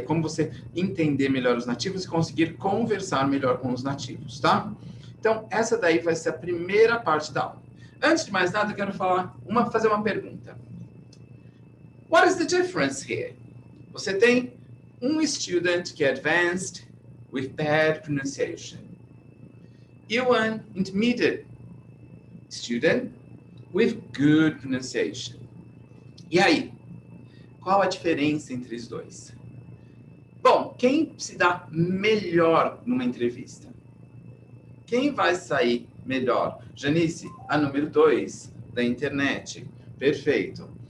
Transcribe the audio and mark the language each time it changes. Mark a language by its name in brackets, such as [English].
[Portuguese] Como você entender melhor os nativos e conseguir conversar melhor com os nativos, tá? Então, essa daí vai ser a primeira parte da aula. Antes de mais nada, eu quero fazer uma pergunta. [English] What is the difference here? [Portuguese] Você tem [English] student [Portuguese] que é [English] advanced with bad pronunciation. [Portuguese] E [English] one intermediate student with good pronunciation. [Portuguese] E aí? Qual a diferença entre os dois? Bom, quem se dá melhor numa entrevista? Quem vai sair melhor? Janice, a número 2 da internet. Perfeito.